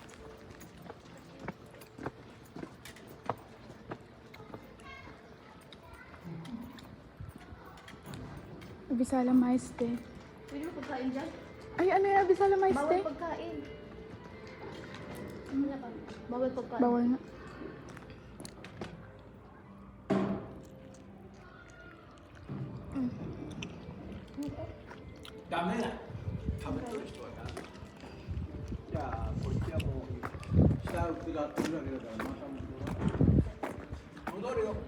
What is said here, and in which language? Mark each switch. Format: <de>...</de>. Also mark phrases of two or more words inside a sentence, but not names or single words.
<tl>Abisala Maiste. Pwede mo pagkain dyan? Ay, ano yung Abisala Maiste? Bawal pagkain. Ano ba? Bawal pagkain. Bawal na.</tl> <ja>ダメだ。食べてる人はダメ。じゃあこっちはもう下を下ってるだけだからまた戻るよ。</ja>